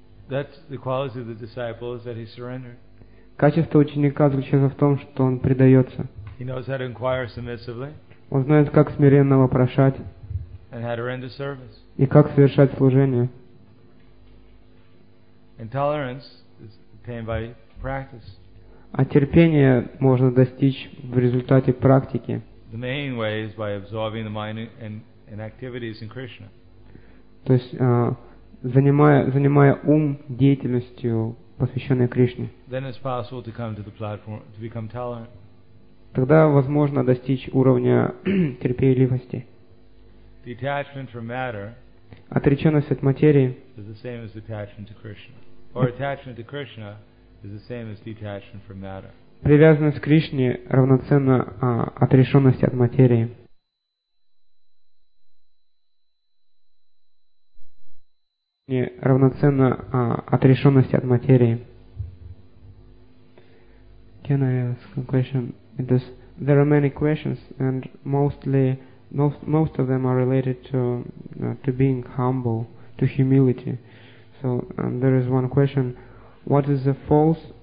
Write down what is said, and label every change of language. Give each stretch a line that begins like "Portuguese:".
English: That's the quality of the disciple, is that he surrendered.
Russian: Качество ученика заключается в том, что он предается.
English: He knows how to inquire submissively.
Russian: Он знает, как смиренно вопрошать.
English: And how to render service.
Russian: И как совершать служение.
English: And tolerance is attained by practice.
Russian: А терпение можно достичь в результате практики.
English: The main way is by absorbing the mind and activities in Krishna.
Russian: То есть занимая ум деятельностью, посвященной Кришне.
English: Then it's possible to come to the platform to become tolerant.
Russian: Тогда возможно достичь уровня терпеливости.
English: Detachment from matter.
Russian: Отреченность от материи.
English: Is the same as detachment to Krishna. Or attachment to Krishna is the same as detachment from matter.
Russian: Привязанность к Кришне равноценна отрешенности от материи. Равноценно отрешенности от материи.
English: Can I ask a question? There are many questions, and most of them are related to being humble, to humility. So there is one question: what is the false?